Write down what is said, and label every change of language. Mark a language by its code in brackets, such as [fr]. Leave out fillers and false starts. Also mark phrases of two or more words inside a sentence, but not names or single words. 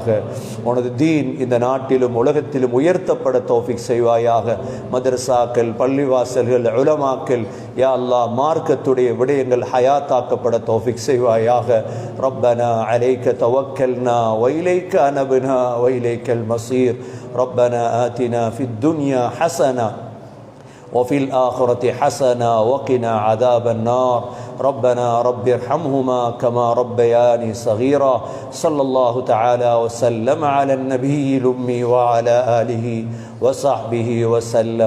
[ta] உனது தீன் இந்த நாட்டிலும் உலகத்திலும் உயர்த்தப்பட தௌஃபீக் செய்வாயாக. மதரசாக்கள், பள்ளிவாசல்கள், உலமாக்கள், [ar] يا الله [ta] மார்க்கத்துடைய விடயங்கள் ஹயாத்தாக்கப்பட தௌஃபீக் செய்வாயாக. [ar] ربنا عليك توكلنا وإليك أنبنا وإليك المصير. ربنا آتنا في الدنيا حسنة وفي الآخرة حسنة وقنا عذاب النار. ربنا رب ارحمهما كما ربياني صغيرا. صلى الله تعالى وسلم على النبي الأمي وعلى آله وصحبه وسلم.